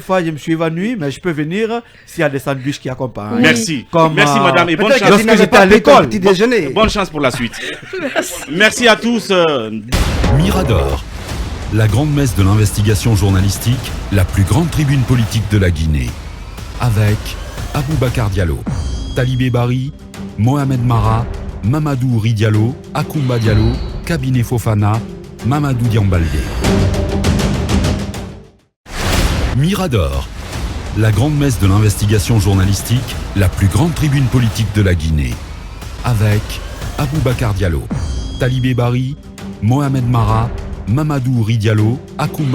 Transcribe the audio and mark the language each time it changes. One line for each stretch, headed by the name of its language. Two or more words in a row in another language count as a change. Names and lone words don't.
French: une fois, je me suis évanoui, mais je peux venir s'il y a des sandwichs qui accompagnent. Oui. Merci. Comme, Merci, madame. Et bonne Peut-être chance. que tu n'avais j'étais pas à pris ton l'école. petit déjeuner. Bonne chance pour la suite. Merci à tous. Mirador, la grande messe de l'investigation journalistique, la plus grande tribune politique de la Guinée. Avec Aboubacar Diallo, Talibé Bari, Mohamed Mara, Mamadou Ouri Diallo, Akoumba Diallo, Cabinet Fofana, Mamadou Diambaldé. Mirador, la grande messe de l'investigation journalistique, la plus grande tribune politique de la Guinée. Avec Aboubacar Diallo, Talibé Bari, Mohamed Mara, Mamadou Ouri Diallo, Akoumba